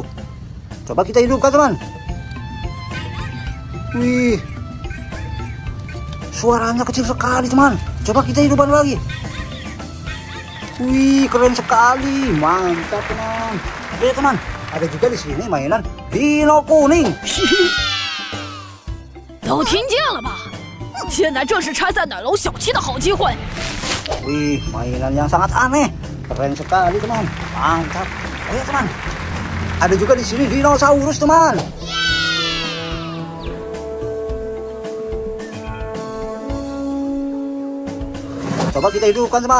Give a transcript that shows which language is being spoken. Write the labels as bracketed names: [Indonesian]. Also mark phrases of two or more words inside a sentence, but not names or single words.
[Indonesian] Coba kita hidupkan teman. Wih, suaranya kecil sekali teman. Coba kita hidupkan lagi. Wih, keren sekali, mantap teman. Oke teman, ada juga di sini mainan Dino kuning. [Chinese] 都听见了吧？现在正是拆散奶楼小七的好机会。 [Indonesian] Wih, mainan yang sangat aneh. Keren sekali teman, mantap. Oh ya teman, ada juga di sini dinosaurus teman. Coba kita hidupkan teman.